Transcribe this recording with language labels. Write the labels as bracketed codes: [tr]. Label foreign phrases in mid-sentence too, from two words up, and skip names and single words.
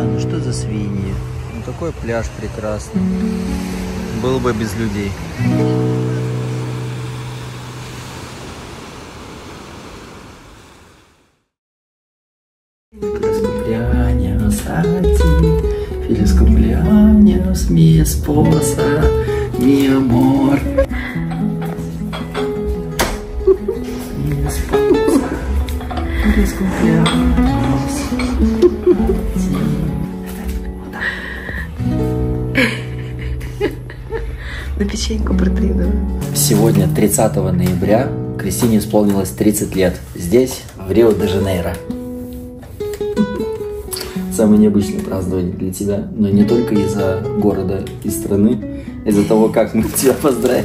[ru] Ну что за свиньи? Ну такой пляж прекрасный. Был бы без людей. [es] Feliz cumpleaños, mi esposa, mi amor. Mi esposa, feliz cumpleaños. [ru] На печеньку протрену. Сегодня, 30 ноября, Кристине исполнилось 30 лет. Здесь, в Рио-де-Жанейро. Самое необычное празднование для тебя, но не только из-за города и страны, из-за того, как мы тебя поздравим.